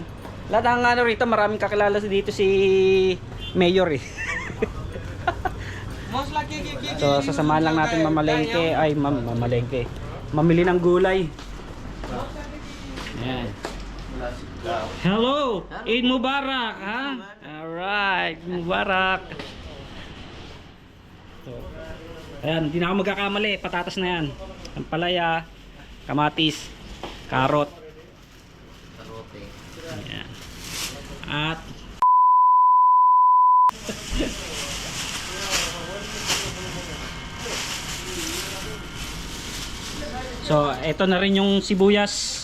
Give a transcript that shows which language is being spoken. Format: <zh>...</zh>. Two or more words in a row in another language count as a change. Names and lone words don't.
<tl>Lahat ng ano rito, maraming kakilala dito si Mayor eh. So sasamahan lang natin mamalengke. Ay, mamalengke. Mamili ng gulay. Ayan.</tl> <ar>Hello! عيد مبارك, ha?</ar> <en>Alright, Mubarak.</en> <tl>So, ayan, hindi na ako magkakamali. Patatas na yan. Ampalaya, kamatis, karot. Ayan. At so, ito na rin yung sibuyas.</tl>